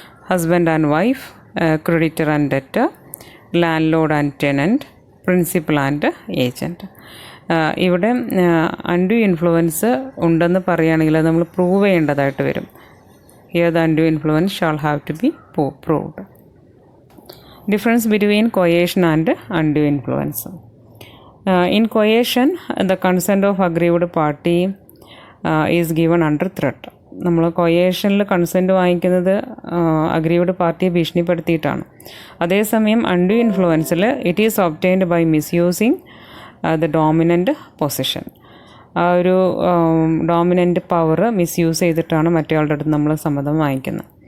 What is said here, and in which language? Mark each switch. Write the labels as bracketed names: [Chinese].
[English] Husband and wife, creditor and debtor, landlord and tenant, principal and agent. [Malayalam] ഇവിടെ undue influence ഉണ്ടെന്ന് പറയുകയാണെങ്കിൽ അത് നമ്മൾ പ്രൂവ് ചെയ്യേണ്ടതായിട്ട് വരും. [English] Here the undue influence shall have to be proved. Difference between coercion and undue influence. In coercion, the consent of aggrieved party is given under threat. [Malayalam] നമ്മൾ കൊയേഷനിൽ consent വാങ്ങിക്കുന്നത് aggrieved പാർട്ടിയെ ഭീഷണിപ്പെടുത്തിയിട്ടാണ്. അതേസമയം undue ഇൻഫ്ലുവൻസിൽ [English] It is obtained by misusing the dominant position. [Malayalam] ആ ഒരു dominant power misuse ചെയ്തിട്ടാണ് മറ്റേയാളുടെ അടുത്ത് നമ്മൾ സമ്മതം വാങ്ങിക്കുന്നത്.